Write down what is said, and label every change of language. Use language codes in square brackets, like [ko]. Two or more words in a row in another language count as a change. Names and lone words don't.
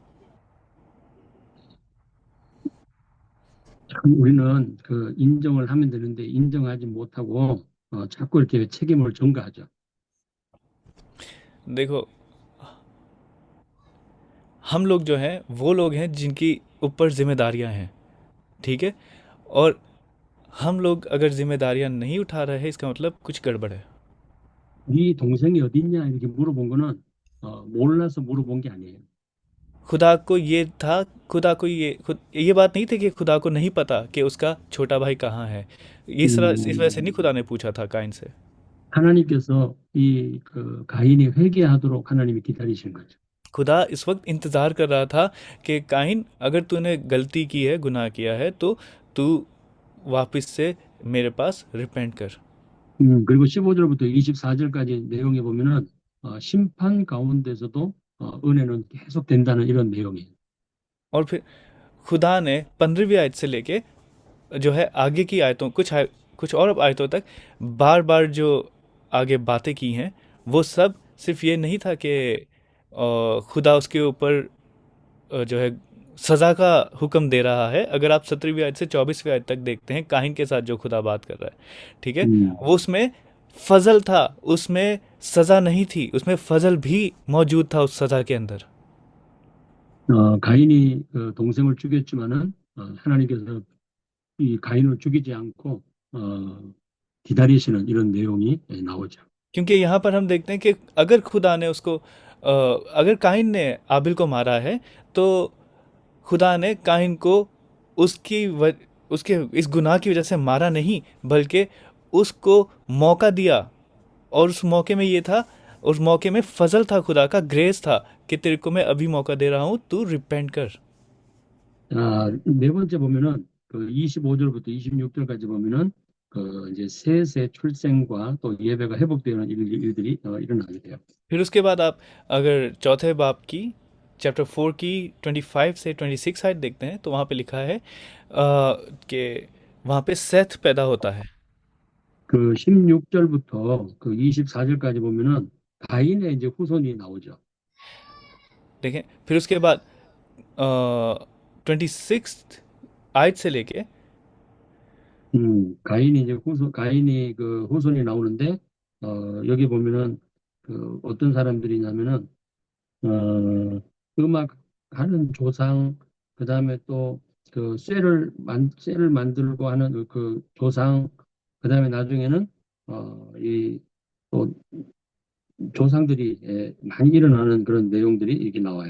[ko] 참 우리는 그 인정을 하면 되는데 인정하지 못하고 자꾸 이렇게 책임을 전가하죠. [ur] دیکھو ہم لوگ جو ہیں وہ لوگ ہیں جن کی اوپر ذمہ داریاں ہیں ٹھیک ہے اور ہم لوگ اگر ذمہ داریاں نہیں اٹھا رہے ہیں اس کا مطلب کچھ گڑبڑ ہے. [ko] 네 동생이 어딨냐 이렇게 물어본 거는 몰라서 물어본 게 아니에요. [ur] خدا کو یہ تھا خدا کو یہ بات نہیں تھی کہ خدا کو نہیں پتا کہ اس کا چھوٹا بھائی کہاں ہے. اس وجہ سے نہیں خدا نے پوچھا تھا کائن سے. [ko] 하나님께서 그 가인이 회개하도록 하나님이 기다리신 거죠. [ur] خدا اس وقت انتظار کر رہا تھا کہ کائن اگر تو نے غلطی کی ہے گناہ کیا ہے تو تو واپس سے میرے پاس ریپینٹ کر. [ko] 그리고 15절부터 24절까지 내용에 보면은 심판 가운데서도 은혜는 계속 된다는 이런 내용이에요. [ur] اور پھر خدا نے 15ویں آیت سے لیکے جو ہے آگے کی آیتوں کچھ اور آیتوں تک بار بار جو آگے باتیں کی ہیں وہ سب صرف یہ نہیں تھا کہ خدا اس کے اوپر جو ہے سزا کا حکم دے رہا ہے. اگر آپ 17ویں آیت سے 24ویں آیت تک دیکھتے ہیں کاہن کے ساتھ جو خدا بات کر رہا ہے ٹھیک ہے وہ اس میں فضل تھا اس میں سزا نہیں تھی اس میں فضل بھی موجود تھا اس سزا کے اندر. [ko] 가인이 그 동생을 죽였지만은 하나님께서 이 가인을 죽이지 않고 기다리시는 이런 내용이 나오죠. [ur] کیونکہ یہاں پر ہم دیکھتے ہیں کہ اگر خدا نے اس کو اگر کاہن نے آبل کو مارا ہے تو خدا نے کاہن کو اس کے اس گناہ کی وجہ سے مارا نہیں بلکہ اس کو موقع دیا اور اس موقعے میں یہ تھا اس موقعے میں فضل تھا خدا کا گریس تھا کہ تیرے کو میں ابھی موقع دے رہا ہوں تو ریپینٹ کر. [ko] 네 번째 보면은 그 25절부터 26절까지 보면은 그 이제 셋의 출생과 또 예배가 회복되는 일들이 일어나게 돼요. [ur] پھر اس کے بعد آپ اگر چوتھے باب کی چیپٹر 4 کی 25 سے 26 آیت دیکھتے ہیں تو وہاں پے لکھا ہے کہ وہاں پے سیتھ پیدا ہوتا ہے. [ko] 그 16절부터 그 24절까지 보면은 가인의 이제 후손이 나오죠. [ur] دیکھیں پھر اس کے بعد 26 آیت سے لیکے [ko] 가인이 그 후손이 나오는데, 여기 보면은 그 어떤 사람들이냐면은, 음악 하는 조상, 그 다음에 또 그 쇠를 만들고 하는 그 조상, 그 다음에 나중에는, 또 조상들이 많이 일어나는 그런 내용들이 이렇게 나와요.